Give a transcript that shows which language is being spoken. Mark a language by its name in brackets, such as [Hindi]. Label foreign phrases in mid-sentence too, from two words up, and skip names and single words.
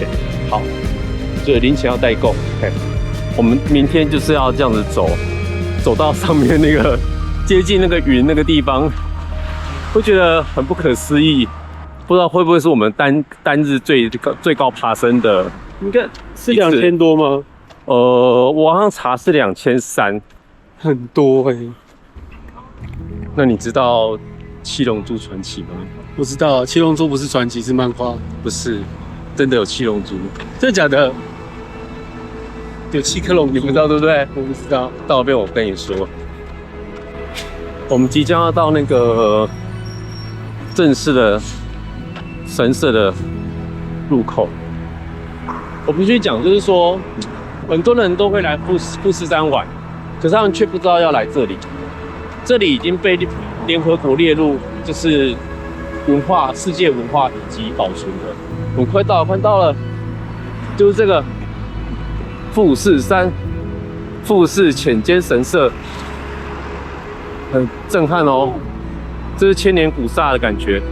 [Chinese] 好，所以零錢要帶夠。OK， 我們明天就是要這樣子走到上面那個接近那個雲那個地方，會覺得很不可思議。不知道會不會是我們單日最高爬升的？應該是2000多嗎？我好像查是2300，很多那你知道《七龍珠傳奇》嗎？我知道，《七龍珠》不是傳奇，是漫畫。不是，真的有七龍珠。真的假的？有7顆龍珠，你不知道对不对？我不知道。到那邊我跟你说，我們即將要到那個正式的神社的入口。我必須講，就是說，很多人都會來富士山玩，可是他們卻不知道要來這裡。這裡已經被聯合國列入就是世界文化遺跡保存的。我們快到了，就是這個富士山富士淺間神社，很震撼哦，這是千年古剎的感覺。